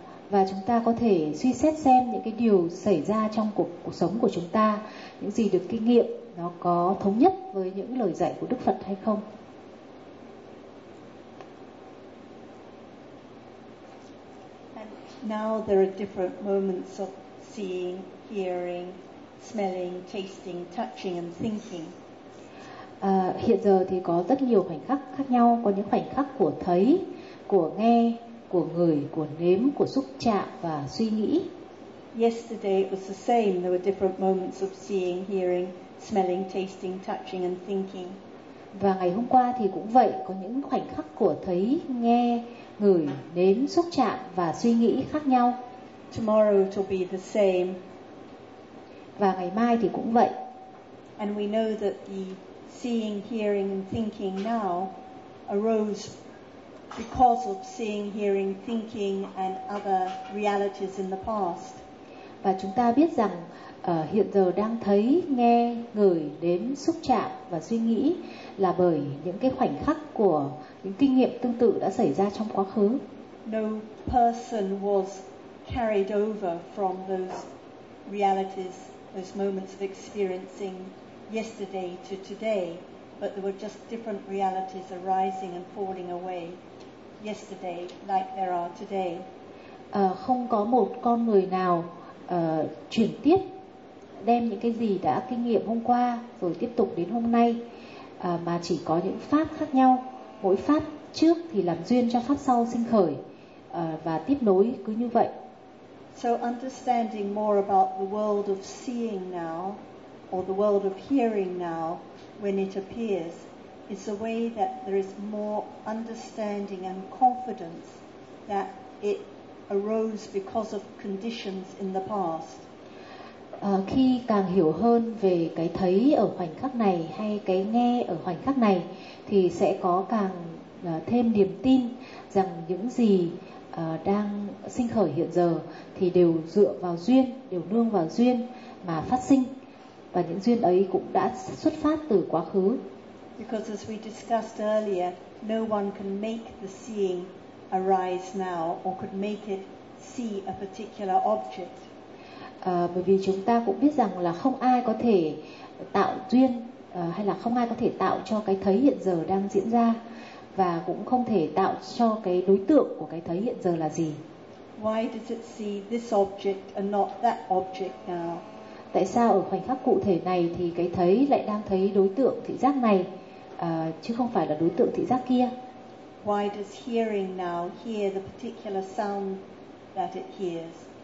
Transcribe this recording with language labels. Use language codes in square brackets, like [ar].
[vi] Và chúng ta có thể suy xét xem những cái điều xảy ra trong cuộc sống của chúng ta, những gì được kinh nghiệm, nó có thống nhất với những lời dạy của Đức Phật hay không. [en] And now there are different moments of seeing, hearing, smelling, tasting, touching and thinking. [vi] Hiện giờ thì có rất nhiều khoảnh khắc khác nhau, có những khoảnh khắc của thấy, của nghe, của người, của nếm, của xúc chạm và suy nghĩ. [en] Yesterday it was the same. There were different moments of seeing, hearing, smelling, tasting, touching and thinking. [vi] Và ngày hôm qua thì cũng vậy, có những khoảnh khắc của thấy, nghe, ngửi, nếm, xúc chạm và suy nghĩ khác nhau. [en] Tomorrow it will be the same. [vi] Và ngày mai thì cũng vậy. [en] And we know that the seeing, hearing and thinking now arose because of seeing, hearing, thinking and other realities in the past. [vi] Và chúng ta biết rằng hiện giờ đang thấy, nghe, ngửi, nếm, xúc chạm và suy nghĩ là bởi những cái khoảnh khắc của những kinh nghiệm tương tự đã xảy ra trong quá khứ. [en] No person was carried over from those realities, those moments of experiencing yesterday to today. but there were just different realities arising and falling away yesterday like there are today. [vi] Không có một con người nào chuyển tiếp đem những cái gì đã kinh nghiệm hôm qua rồi tiếp tục đến hôm nay, mà chỉ có những pháp khác nhau, mỗi pháp trước thì làm duyên cho pháp sau sinh khởi và tiếp nối cứ như vậy. [en] So understanding more about the world of seeing now or the world of hearing now when it appears is a way that there is more understanding and confidence that it arose because of conditions in the past. [vi] Khi càng hiểu hơn về cái thấy ở khoảnh khắc này hay cái nghe ở khoảnh khắc này thì sẽ có càng thêm niềm tin rằng những gì đang sinh khởi hiện giờ thì đều dựa vào duyên, đều nương vào duyên mà phát sinh, và những duyên ấy cũng đã xuất phát từ quá khứ. [en] Because as we discussed earlier, no one can make the seeing arise now or could make it see a particular object. [vi] Bởi vì chúng ta cũng biết rằng là không ai có thể tạo duyên hay là không ai có thể tạo cho cái thấy hiện giờ đang diễn ra, và cũng không thể tạo cho cái đối tượng của cái thấy hiện giờ là gì. [en] Why does it see this object and not that object now? [vi] Tại sao ở khoảnh khắc cụ thể này thì cái thấy lại đang thấy đối tượng thị giác này chứ không phải là đối tượng thị giác kia? [en] Why does hearing now hear the particular sound that it hears?